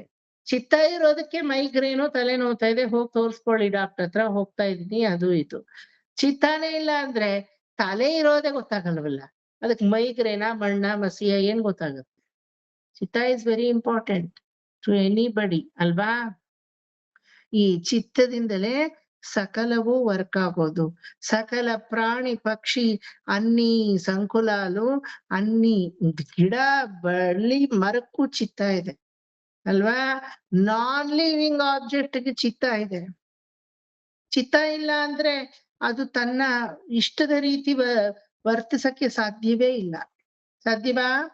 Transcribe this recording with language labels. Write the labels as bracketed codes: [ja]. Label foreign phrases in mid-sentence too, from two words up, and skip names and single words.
[kn] ಚಿತ್ತ ಇರೋದಕ್ಕೆ ಮೈಗ್ರೇನು ತಲೆ ನೋವ್ತಾ ಇದೆ, ಹೋಗಿ ತೋರ್ಸ್ಕೊಳ್ಳಿ ಡಾಕ್ಟರ್ ಹತ್ರ, ಹೋಗ್ತಾ ಇದೀನಿ, ಅದು ಇದು. ಚಿತ್ತಾನೇ ಇಲ್ಲ ಅಂದ್ರೆ ತಲೆ ಇರೋದೇ ಗೊತ್ತಾಗಲ್ವಲ್ಲ, ಅದಕ್ಕೆ ಮೈಗ್ರೇನಾ ಮಣ್ಣ ಮಸಿಯ ಏನ್ ಗೊತ್ತಾಗುತ್ತೆ? [en] ಚಿತ್ತ is very important to anybody ಅಲ್ವಾ? [kn] ಈ ಚಿತ್ತದಿಂದಲೇ ಸಕಲವೂ ವರ್ಕ್ ಆಗೋದು. ಸಕಲ ಪ್ರಾಣಿ ಪಕ್ಷಿ ಅನ್ನಿ ಸಂಕುಲಾಲು ಅನ್ನಿ ಗಿಡ ಬಳ್ಳಿ ಮರಕ್ಕೂ ಚಿತ್ತ ಇದೆ ಅಲ್ವಾ? [en] non living object [kn] ಗೆ ಚಿತ್ತ ಇದೆ. ಚಿತ್ತ ಇಲ್ಲ ಅಂದ್ರೆ ಅದು ತನ್ನ ಇಷ್ಟದ ರೀತಿ ವರ್ತಿಸಕ್ಕೆ ಸಾಧ್ಯವೇ ಇಲ್ಲ. ಸಾಧ್ಯವಾ?